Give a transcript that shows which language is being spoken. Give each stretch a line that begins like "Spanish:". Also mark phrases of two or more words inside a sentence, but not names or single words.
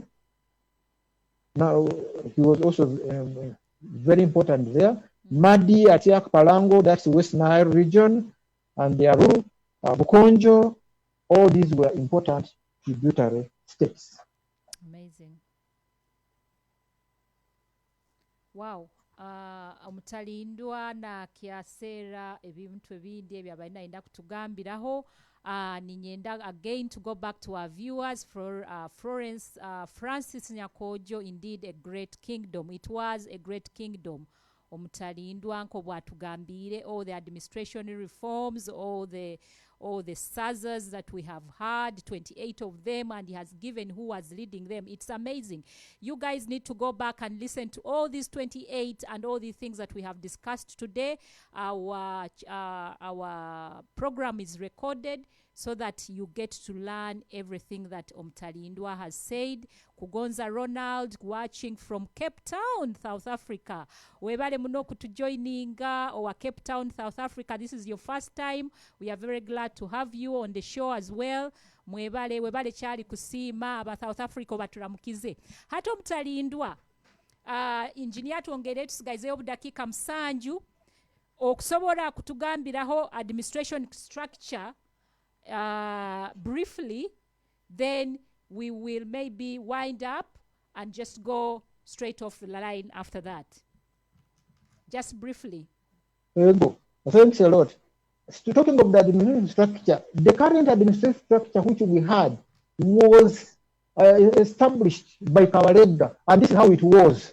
English: Now, he was also very important there. Madi, Atiak, Palango, that's the West Nile region, and the Aru, Bukonjo, all these were important tributary states. Amazing. Wow.
Tooro: Omutalindwa na kiasera ebintu ebindi ebyabalina inda kutugambiraho.
English: Ninyenda again to go back to our viewers for Francis Nyakojo, indeed a great kingdom. It was a great kingdom.
Tooro: Omutalindwa nko bwatugambire
English: all the administration reforms, all the SAZAs that we have had, 28 of them, and he has given who was leading them. It's amazing. You guys need to go back and listen to all these 28 and all the things that we have discussed today. Our program is recorded so that you get to learn everything that Omutalindwa has said. Kugonza Ronald, watching from Cape Town, South Africa.
Tooro: Webale munoku
English: to joining our Cape Town, South Africa. This is your first time. We are very glad to have you on the show as well.
Tooro: Webale chali kusima aba South Africa batulamukize. Hato Omutalindwa, engineer tuongere tusigaze obudakika msanju okusobola kutugambiraho
English: administration structure briefly, then we will maybe wind up and just go straight off the line after that. Just briefly. Thanks a lot. Talking of the administrative structure, the current administrative structure which we had was established by Kabaleega, and this is how it was.